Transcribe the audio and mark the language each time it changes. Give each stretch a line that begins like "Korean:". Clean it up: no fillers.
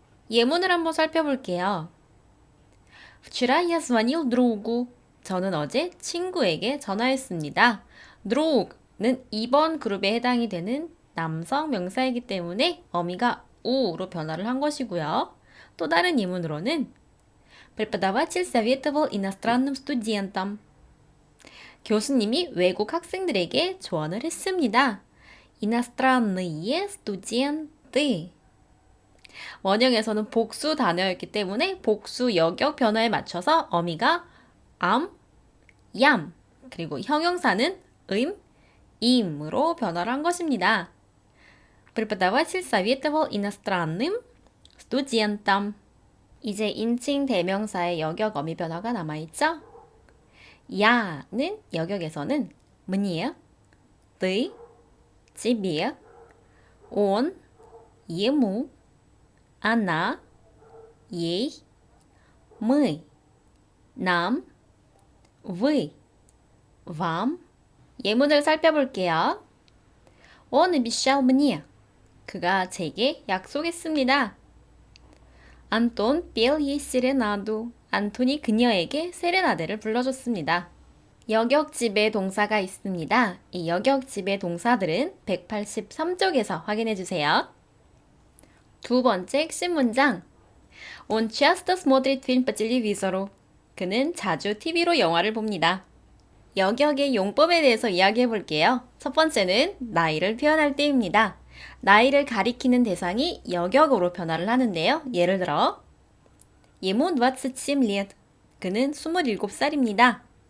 Korean: 예문을 한번 살펴볼게요.
Russian: Вчера я звонил другу.
Korean: 저는 어제 친구에게 전화했습니다. друг는 2번 그룹에 해당이 되는 남성 명사이기 때문에 어미가 우로 변화를 한 것이고요. 또 다른 예문으로는
Russian: Преподаватель советовал иностранным студентам.
Korean: 교수님이 외국 학생들에게 조언을 했습니다.
Russian: иностранные студенты.
Korean: 원형에서는 복수 단어였기 때문에 복수 여격 변화에 맞춰서 어미가 am, yam, 그리고 형용사는 임으로 변화를 한 것입니다.
Russian: Преподаватель советовал иностранным студентам.
Korean: 이제 인칭 대명사의 여격 어미 변화가 남아있죠? 야는 여격에서는
Russian: мне, ты, тебе, он, ему, она, ей, мы, нам, вы, вам.
Korean: 예문을 살펴볼게요.
Russian: Он обещал мне.
Korean: 그가 제게 약속했습니다. 안톤
Russian: пел ей
Korean: 세레나두. 안톤이 그녀에게 세레나데를 불러줬습니다. 여격지배 동사가 있습니다. 이 여격지배 동사들은 183쪽에서 확인해주세요. 두 번째 핵심 문장.
Russian: Он часто смотрит фильм по телевизору.
Korean: 그는 자주 TV로 영화를 봅니다. 여격의 용법에 대해서 이야기해 볼게요. 첫 번째는 나이를 표현할 때입니다. 나이를 가리키는 대상이 여격으로 변화를 하는데요. 예를 들어
Russian: ему 27 лет.
Korean: 그는 27살입니다.